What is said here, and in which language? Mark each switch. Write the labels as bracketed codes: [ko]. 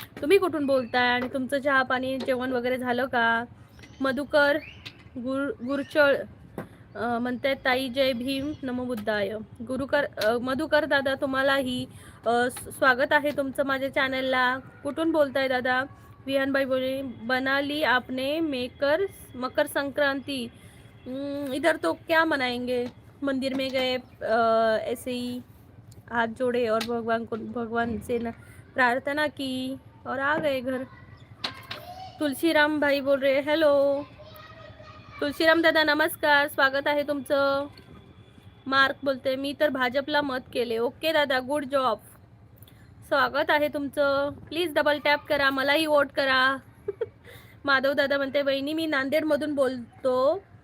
[mr] तुम्ही कुठून बोलताय आणि तुमचं चहा पाणी जेवण वगैरे झालं का? मधुकर गुरचळ म्हणते ताई जय भीम नमो बुद्धाय. मधुकर दादा तुम्हालाही स्वागत आहे तुमचं माझ्या चॅनलला. कुठून बोलताय दादा? [hi] विहानबाई बोले बनाली आपने मकर संक्रांति इधर तो क्या मनाएंगे, मंदिर में गए ऐसे ही हाथ जोड़े और भगवान से प्रार्थना की और आ गए घर. तुलसीराम भाई बोल रहे हेलो. [mr] तुलसीराम दादा नमस्कार, स्वागत आहे तुमचं. मार्क बोलते मी तर भाजपला मत केले. ओके दादा गुड जॉब, स्वागत आहे तुमचं. प्लीज डबल टॅप करा, मलाही वोट करा. माधव दादा म्हणते वहिनी मी नांदेडमधून बोलतो.